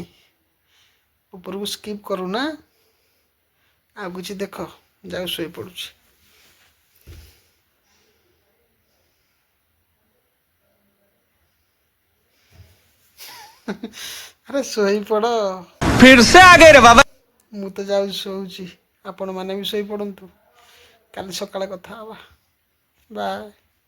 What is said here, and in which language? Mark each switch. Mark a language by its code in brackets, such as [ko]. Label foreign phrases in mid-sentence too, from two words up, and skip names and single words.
[or] ଉପରକୁ ସ୍କିପ୍ କରୁନା, ଆଉ କିଛି ଦେଖ। ଯାଉ ଶୋଇପଡ଼ୁଛି। ଆରେ ଶୋଇପଡ଼। [hi] फिर से आ गए रे बाबा। [or] ମୁଁ ତ ଯାଉଛି ଶୋଉଛି, ଆପଣମାନେ ବି ଶୋଇପଡ଼ନ୍ତୁ। କାଲି ସକାଳେ କଥା ହେବା। ବାଏ।